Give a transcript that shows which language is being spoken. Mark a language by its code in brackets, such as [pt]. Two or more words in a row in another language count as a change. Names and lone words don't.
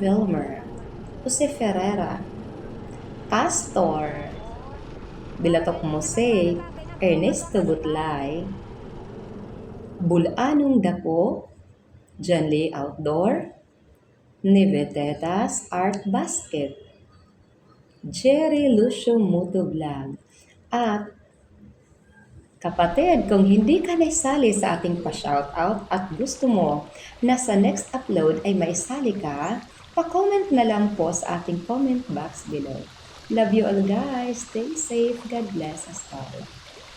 [tl] Filmer, Jose Ferreira, Pastor, Bilatok Mose, Ernesto Butlay, Bulanong Dapo, Janley Outdoor, Nivetetas Art Basket, Jerry Lucio Muto Vlog, at kapatid, kung hindi ka naisali sa ating pa-shoutout at gusto mo na sa [en] next upload [tl] ay maisali ka, pa-comment na lang po sa ating [en] comment box below. Love you all guys. Stay safe. God bless us all.